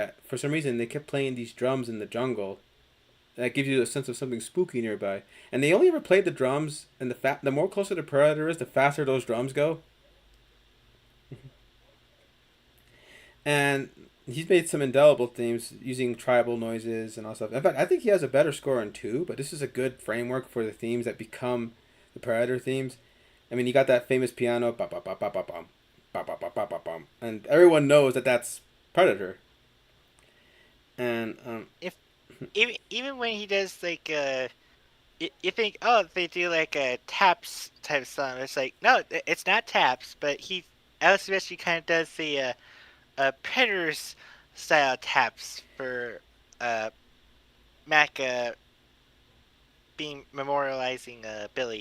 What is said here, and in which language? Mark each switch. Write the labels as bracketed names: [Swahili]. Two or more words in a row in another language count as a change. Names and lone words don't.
[English] That for some reason they kept playing these drums in the jungle. That gives you a sense of something spooky nearby, and they only ever played the drums, and the more closer the Predator is, the faster those drums go. And he's made some indelible themes using tribal noises and all stuff. In fact, I think he has a better score in 2, but this is a good framework for the themes that become the Predator themes. I mean, you got that famous piano, ba ba ba ba ba bum, ba ba ba ba ba bum, and everyone knows that that's Predator. And Even when he does like you think, oh, they do like a taps type song. It's like, no, it's not taps, but Alex Silvestri kind of does the Predators style taps for Mac being memorializing Billy.